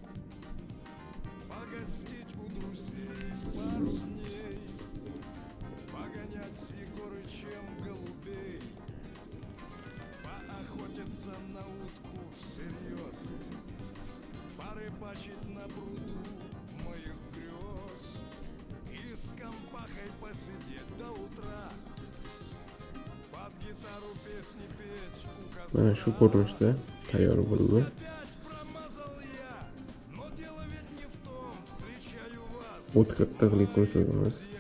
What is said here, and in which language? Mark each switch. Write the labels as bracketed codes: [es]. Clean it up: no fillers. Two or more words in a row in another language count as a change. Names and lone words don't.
[ru] Погостить у друзей пару дней, погонять с Егорычем голубей, поохотиться на утку всерьез, порыбачить на пруду моих грез и с компахой посидеть до утра, под гитару песни петь у костра. [uz] Mana shu ko'rinishda tayyor bo'ldi. O'tkir tig'li quruchog'imiz.